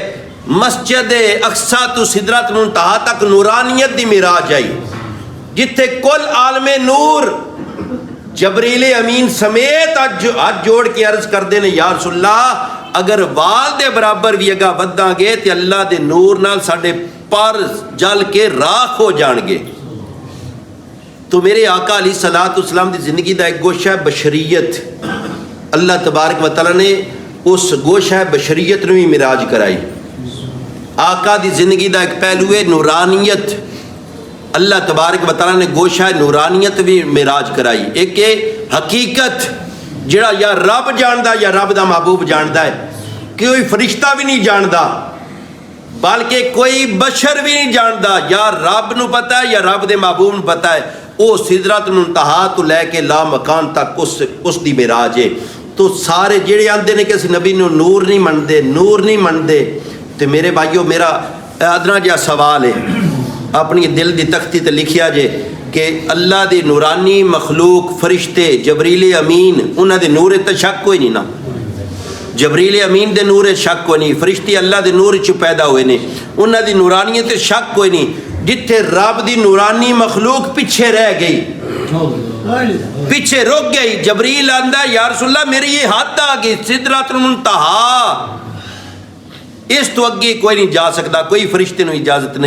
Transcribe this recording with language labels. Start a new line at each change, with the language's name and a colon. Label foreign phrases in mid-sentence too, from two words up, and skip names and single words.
Punjabi: مسجد اقصیٰ تو سدرۃ المنتہا تک نورانیت دی معراج آئی، جتھے کل عالم نور جبریل امین سمیت ہاتھ جوڑ کے عرض کردے نے
Arabic: یا رسول اللہ
Punjabi: اگر وال دے برابر بھی اگا وداں گے تے اللہ دے نور نال ساڈے پر جل کے راکھ ہو جان گے. تو میرے آقا علیہ السلام دی زندگی دا ایک گوشہ ہے بشریت. اللہ تبارک و تعالیٰ نے اس گوشہ بشریت نو بھی معراج کرائی. آقا دی زندگی دا ایک پہلو ہے نورانیت. اللہ تبارک و تعالیٰ نے گوشہ نورانیت بھی معراج کرائی. ایک ہے حقیقت جڑا یا رب جاندا یا رب دا محبوب جاندا ہے، کوئی فرشتہ بھی نہیں جاندا بلکہ کوئی بشر بھی نہیں جاندا. یا رب نو پتہ ہے یا رب دے محبوب نو پتہ ہے. وہ سدرۃ المنتہا تو لے کے لا مکان تک اس دی معراج ہے. تو سارے جڑے آندے نے کہ اس نبی نو نور نہیں مندے، نور نہیں مندے. تے میرے بھائیو میرا ادنا جہا سوال ہے، اپنی دل دی تختی تے لکھیا جے کہ اللہ دی نورانی مخلوق فرشتے جبریل امین انہاں دے نور تے شک کوئی نہیں نا. جبریل امین دے نور شک کوئی نہیں، فرشتے اللہ دے نور چ پیدا ہوئے نے، انہاں دی نورانیت تے شک کوئی نہیں. جتھے رب دی نورانی مخلوق پیچھے رہ گئی، پیچھے رک گئی، جبریل آندا
Arabic: یا رسول اللہ
Punjabi: میری یہ حد آ گئی سدرۃ المنتہا، اس تو اگے کوئی نہیں جا سکتا، کوئی فرشتے نو اجازت نہیں.